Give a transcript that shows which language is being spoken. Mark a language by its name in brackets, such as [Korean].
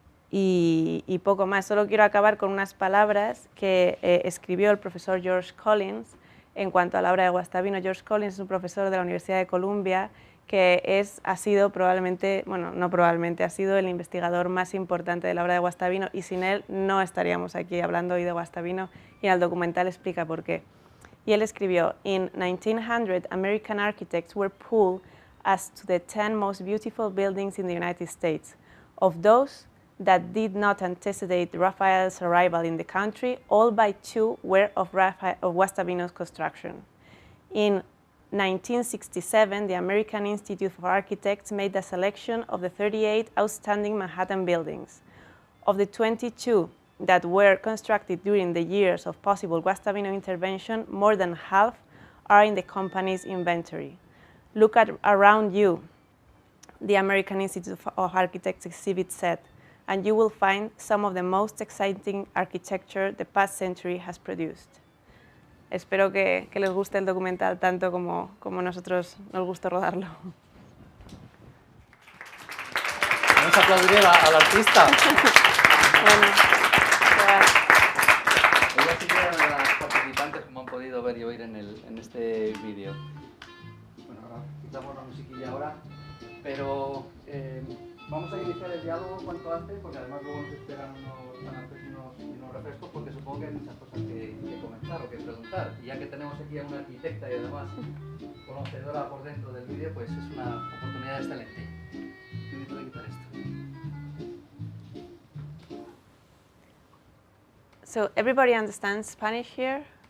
[Spanish] Y poco más, solo quiero acabar con unas palabras que escribió el profesor George Collins en cuanto a la obra de Guastavino. George Collins es un profesor de la Universidad de Columbia que ha sido probablemente, bueno, no probablemente, ha sido el investigador más importante de la obra de Guastavino, y sin él no estaríamos aquí hablando hoy de Guastavino, y en el documental explica por qué. Y él escribió: [English] In 1900, American architects were polled as to the 10 most beautiful buildings in the United States. Of those that did not antecedent Raphael's arrival in the country, all but 2 were of Guastavino's construction. In 1967, the American Institute of Architects made a selection of the 38 outstanding Manhattan buildings. Of the 22 that were constructed during the years of possible Guastavino intervention, more than half are in the company's inventory. Look around you, the American Institute of Architects exhibit said, and you will find some of the most exciting architecture the past century has produced. [Spanish] Espero que les guste el documental tanto como nosotros nos gustó rodarlo. Vamos a aplaudir al artista. Bueno, Ella sí que era una de las participantes, como han podido ver y oír en este vídeo. Bueno, ahora quitamos la musiquilla ahora, pero vamos a iniciar el diálogo cuanto antes, porque además luego nos esperan unos refrescos, porque supongo que hay muchas cosas que comentar o que preguntar. Y ya que tenemos aquí a una arquitecta y además conocedora por dentro del vídeo, pues es una oportunidad excelente. Necesito de quitar esto. [English] So everybody understands Spanish here?